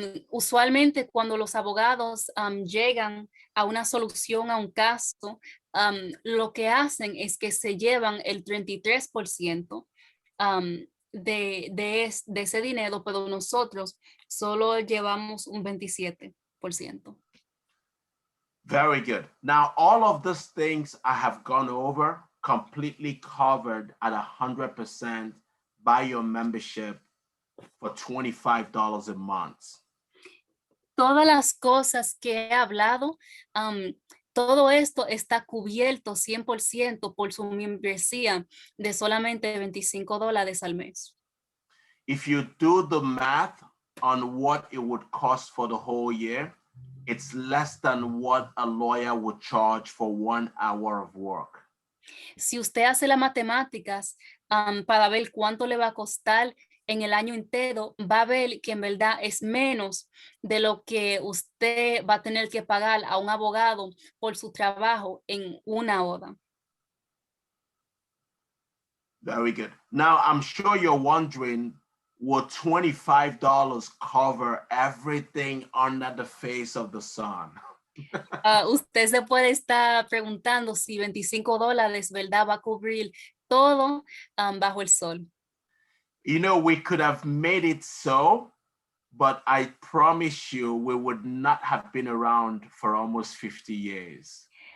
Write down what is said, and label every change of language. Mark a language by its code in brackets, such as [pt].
[es] Usualmente cuando los abogados llegan a una solución a un caso, lo que hacen es que se llevan el 33% de ese dinero, pero nosotros solo llevamos un 27%. [en] Very good. Now, all of these things I have gone over, completely covered at 100% by your membership for $25 a month. [es] Todas las cosas que he hablado, todo esto está cubierto 100% por su membresía de solamente $25 al mes. [en] If you do the math on what it would cost for the whole year, it's less than what a lawyer would charge for 1 hour of work. [es] Si usted hace las matemáticas para ver cuánto le va a costar en el año entero, va a ver que en verdad es menos de lo que usted va a tener que pagar a un abogado por su trabajo en 1 hora. [en] Very good. Now, I'm sure you're wondering, will $25 cover everything under the face of the sun? [es] Usted se puede estar preguntando si $25, ¿verdad? Va a cubrir todo bajo el sol. [en] You know, we could have made it so, but I promise you we would not have been around for almost 50 years.